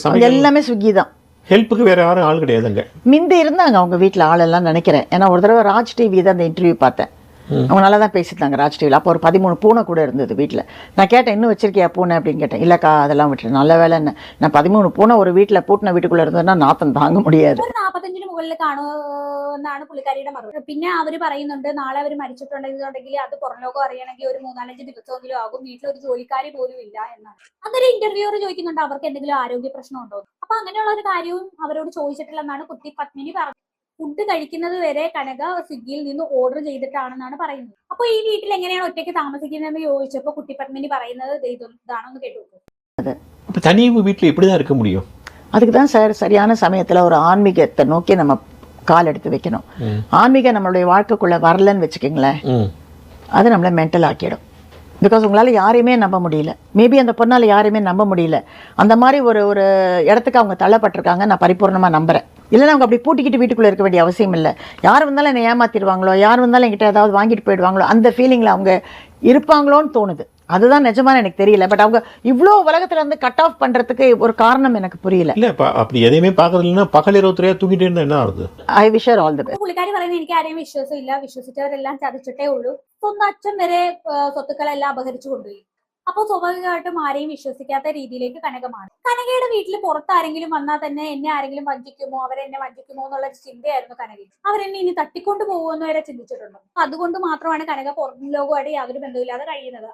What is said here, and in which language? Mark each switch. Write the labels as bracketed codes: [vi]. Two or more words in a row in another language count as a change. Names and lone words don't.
[ta] எல்லாமே ஸ்விக்கி தான். ஹெல்ப்புக்கு வேற யாரும் ஆள் கிடையாதுங்க. மிந்தி இருந்தாங்க அவங்க வீட்டில் ஆளெல்லாம் நினைக்கிறேன். ஏன்னா ஒரு தடவை ராஜ் டிவி தான் அந்த இன்டர்வியூ பார்த்தேன். அவங்க நல்லா தான் பேசிட்டாங்க ராஜ் டிவியில். அப்போ ஒரு 13 பூனை கூட இருந்தது வீட்டில். நான் கேட்டேன், இன்னும் வச்சிருக்கியா பூனை அப்படின்னு கேட்டேன். இல்லைக்கா அதெல்லாம் விட்டுரு. நல்ல வேலை என்ன, நான் 13 பூனை ஒரு வீட்டில் பூட்டின വീട്ടുക്കുள்ளே இருந்ததுன்னா நாத்தம் தாங்க முடியாது. [ml] 45-ന് മുകളിൽ കാണുമെന്നാണ് പുള്ളിക്കാരിയുടെ മറുപടി. പിന്നെ അവര് പറയുന്നുണ്ട്, നാളെ അവർ മരിച്ചിട്ടുണ്ടെങ്കിൽ അത് പുറം ലോകം അറിയണമെങ്കിൽ ഒരു 3-4 ദിവസമെങ്കിലും ആകും, വീട്ടിലൊരു ജോലിക്കാരി പോലും ഇല്ല എന്നാണ്. അതൊരു ഇന്റർവ്യൂവർ ചോദിക്കുന്നുണ്ട് അവർക്ക് എന്തെങ്കിലും ആരോഗ്യ പ്രശ്നം ഉണ്ടോ. അപ്പൊ അങ്ങനെയുള്ള ഒരു കാര്യവും അവരോട് ചോദിച്ചിട്ടില്ലെന്നാണ് കുട്ടിപ്പത്മിനി പറഞ്ഞത്. ഫുഡ് കഴിക്കുന്നത് വരെ കനക സ്വിഗ്ഗിയിൽ നിന്ന് ഓർഡർ ചെയ്തിട്ടാണെന്നാണ് പറയുന്നത്. അപ്പൊ ഈ വീട്ടിൽ എങ്ങനെയാണ് ഒറ്റയ്ക്ക് താമസിക്കുന്നതെന്ന് ചോദിച്ചപ്പോൾ കുട്ടിപ്പത്മിനി പറയുന്നത് ഇതാണെന്ന് കേട്ടു. [ta] அப்போ தனி வீட்டில் எப்படி தான் இருக்க முடியும்? அதுக்கு தான் சார் சரியான சமயத்தில் ஒரு ஆன்மீகத்தை நோக்கி நம்ம கால் எடுத்து வைக்கணும். ஆன்மீகம் நம்மளுடைய வாழ்க்கைக்குள்ளே வரலன்னு வச்சுக்கோங்களேன், அது நம்மளை மென்டல் ஆக்கிடும். பிகாஸ் உங்களால் யாரையுமே நம்ப முடியல. மேபி அந்த பொண்ணால் யாரையுமே நம்ப முடியல. அந்த மாதிரி ஒரு இடத்துக்கு அவங்க தள்ளப்பட்டிருக்காங்க, நான் பரிபூர்ணமாக நம்புகிறேன். இல்லைன்னா அவங்க அப்படி பூட்டிக்கிட்டு வீட்டுக்குள்ளே இருக்க வேண்டிய அவசியம் இல்லை. யார் வந்தாலும் என்னை ஏமாற்றிடுவாங்களோ, யார் வந்தாலும் என்கிட்ட ஏதாவது வாங்கிட்டு போயிடுவாங்களோ, அந்த ஃபீலிங்கில் அவங்க இருப்பாங்களோன்னு தோணுது. அதுதான் நிஜமான எனக்கு தெரியல. பட் அவங்க இவ்வளோ உலகத்துல இருந்து [en] cut off [ta] பண்றதுக்கு ஒரு காரணம் எனக்கு புரியல. இல்ல அப்படி எதையுமே பார்க்கறது இல்லைன்னா பகல் 23 தூங்கிட்டே இருந்தா என்ன ஆகுது? [en] I wish her all the best. [ml] പുള്ളിക്കാരി പറയുന്നത് എനിക്ക് ആരെയും വിശ്വാസമില്ല, വിശ്വസിച്ചവരെല്ലാം ചതിച്ചിട്ടേ ഉള്ളൂ. സ്വന്തം അച്ഛൻ വരെ സ്വത്തുക്കളെല്ലാം അപഹരിച്ചു കൊണ്ടുപോയി. അപ്പോൾ സ്വാഭാവികമായിട്ടും ആരെയും വിശ്വസിക്കാത്ത രീതിയിലേക്ക് കനക മാറി. കനകയുടെ വീട്ടിൽ പുറത്ത് ആരെങ്കിലും വന്നാൽ തന്നെ എന്നെ ആരെങ്കിലും വഞ്ചിക്കുമോ, അവരെന്നെ വഞ്ചിക്കുമോ എന്നുള്ള ചിന്തയായിരുന്നു കനകയ്ക്ക്. അവരെന്നെ ഇനി തട്ടിക്കൊണ്ടു പോകുമെന്ന് വരെ ചിന്തിച്ചിട്ടുണ്ട്. അതുകൊണ്ട് മാത്രമാണ് കനക പുറം ലോകമായിട്ട് യാതൊരു ബന്ധമില്ലാതെ കഴിയുന്നത്.